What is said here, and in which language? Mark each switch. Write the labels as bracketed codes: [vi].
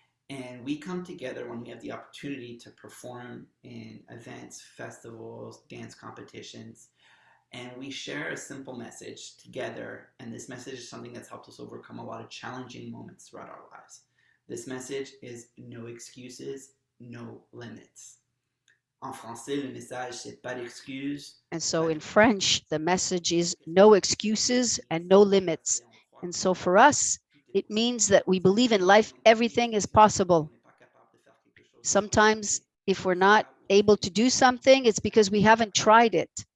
[en] And we come together when we have the opportunity to perform in events, festivals, dance competitions, and we share a simple message together. And this message is something that's helped us overcome a lot of challenging moments throughout our lives. This message is no excuses, no limits. [fr] En français, le message, c'est pas d'excuses. [en] And so in French, the message is no excuses and no limits. And so for us, it means that we believe in life, everything is possible. Sometimes if we're not able to do something, it's because we haven't tried it.